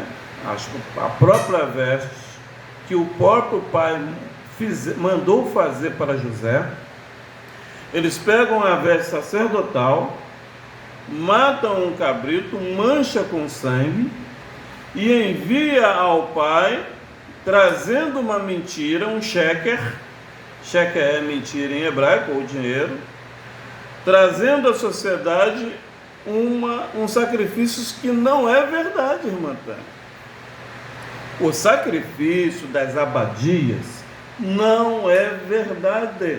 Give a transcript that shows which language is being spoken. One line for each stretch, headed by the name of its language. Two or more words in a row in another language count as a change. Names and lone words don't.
Portuguese: A própria veste que o próprio pai mandou fazer para José. Eles pegam a veste sacerdotal, matam um cabrito, mancha com sangue e envia ao pai, trazendo uma mentira, um sheker. Sheker é mentira em hebraico, ou dinheiro, trazendo à sociedade um sacrifício que não é verdade, irmã Tânia. O sacrifício das abadias não é verdade.